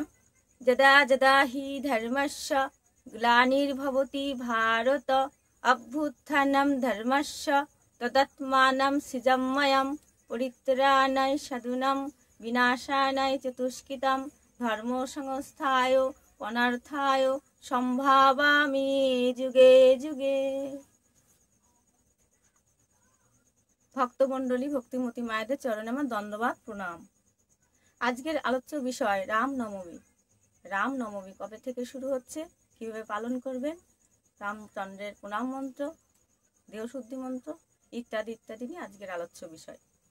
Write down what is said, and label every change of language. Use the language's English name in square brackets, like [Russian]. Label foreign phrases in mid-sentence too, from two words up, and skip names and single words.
[Sanskrit] यदा यदा हि धर्मस्य ग्लानिर्भवति भारत अभ्युत्थानं धर्मस्य तदात्मानं सृजाम्यहं परित्राणाय साधूनां विनाशाय च दुष्कृतं धर्म संस्थाय अनर्थाय सम्भावामि जुगे जुगे। [Bangla] ভক্তমণ্ডলী ভক্তিমতী মায়েদের চরণে আমার দণ্ডবাদ প্রণাম। আজকের আলোচ্য বিষয় রামনবমী। রামনবমী কবে থেকে শুরু হচ্ছে, কিভাবে পালন করবেন, রামচন্দ্রের প্রণাম মন্ত্র, দেহশুদ্ধি মন্ত্র ইত্যাদি ইত্যাদি নিয়ে আজকের আলোচ্য বিষয়।